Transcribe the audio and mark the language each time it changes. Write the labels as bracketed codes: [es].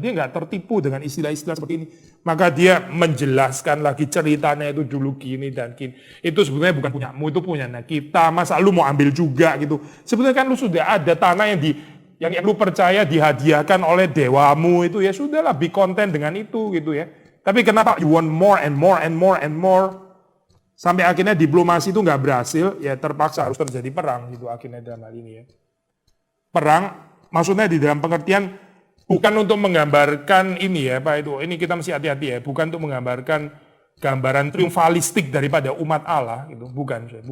[id] Dia nggak tertipu dengan istilah-istilah seperti ini. Maka dia menjelaskan lagi ceritanya itu dulu gini dan gini. Itu sebenarnya bukan punyamu, itu punya kita. Masa lu mau ambil juga gitu. Sebenarnya kan lu sudah ada tanah yang lu percaya dihadiahkan oleh dewamu itu ya sudahlah [en] be content [id] dengan itu gitu ya. Tapi kenapa [en] you want more and more and more and more? [id] Sampai akhirnya diplomasi itu nggak berhasil, ya terpaksa harus terjadi perang gitu akhirnya dalam hal ini ya. Perang maksudnya di dalam pengertian bukan untuk menggambarkan ini ya ini kita mesti hati-hati ya, bukan untuk menggambarkan gambaran triumfalistik daripada umat Allah gitu, bukan.